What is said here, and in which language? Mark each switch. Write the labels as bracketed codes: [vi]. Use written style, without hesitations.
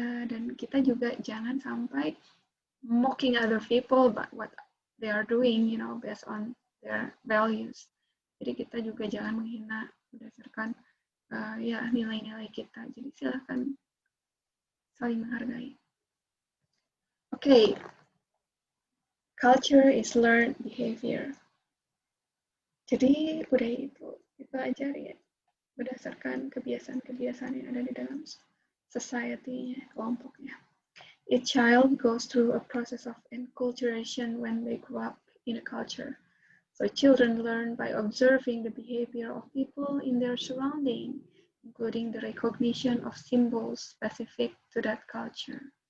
[id] Dan kita juga jangan sampai [en] mocking other people but what they are doing, based on their values. [id] Jadi kita juga jangan menghina berdasarkan ya nilai-nilai kita. Jadi silahkan saling menghargai. [en] Okay, culture is learned behavior. [id] Jadi budaya itu dipelajari ya, berdasarkan kebiasaan-kebiasaan yang ada di dalam society-nya, kelompoknya. [en] Each child goes through a process of enculturation when they grow up in a culture. So children learn by observing the behavior of people in their surrounding, including the recognition of symbols specific to that culture.